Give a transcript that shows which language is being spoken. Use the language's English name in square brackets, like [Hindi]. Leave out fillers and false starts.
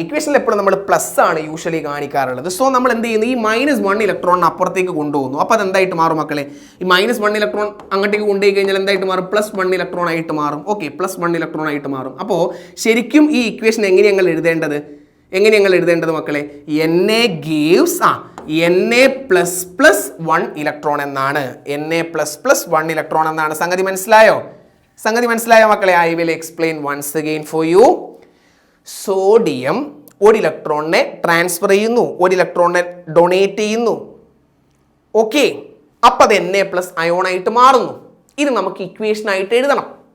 [Malayalam] ഇക്വേഷനിൽ എപ്പോഴും നമ്മൾ പ്ലസ് ആണ് യൂഷ്വലി കാണിക്കാറുള്ളത്. സോ നമ്മൾ എന്ത് ചെയ്യുന്നു? ഈ -1 ഇലക്ട്രോൺ അപ്പുറത്തേക്ക് കൊണ്ടുപോകുന്നു. അപ്പോൾ അത് എന്തായിട്ട് മാറും മക്കളെ? ഈ -1 ഇലക്ട്രോൺ അങ്ങോട്ടേക്ക് കൊണ്ടുപോയി കഴിഞ്ഞാൽ എന്തായിട്ട് മാറും? +1 ഇലക്ട്രോൺ ആയിട്ട് മാറും. ഓക്കെ, +1 ഇലക്ട്രോൺ ആയിട്ട് മാറും. അപ്പോൾ ശരിക്കും ഈ ഇക്വേഷൻ എങ്ങനെയാണ് ഞങ്ങൾ എഴുതേണ്ടത് മക്കളെ? [English] Na gives Na++1 [Malayalam] ഇലക്ട്രോൺ എന്നാണ്. Na++1 ഇലക്ട്രോൺ എന്നാണ്. സംഗതി മനസ്സിലായോ മക്കളെ? [English] I will explain once again for you. [Malayalam] Sodium ഒരു ഇലക്ട്രോണിനെ ട്രാൻസ്ഫർ ചെയ്യുന്നു, ഒരു ഇലക്ട്രോണിനെ ഡൊണേറ്റ് ചെയ്യുന്നു. ഓക്കെ, അപ്പം അത് Na+ അയോൺ ആയിട്ട് മാറുന്നു. ഇത് നമുക്ക് ഇക്വേഷൻ ആയിട്ട് എഴുതണം.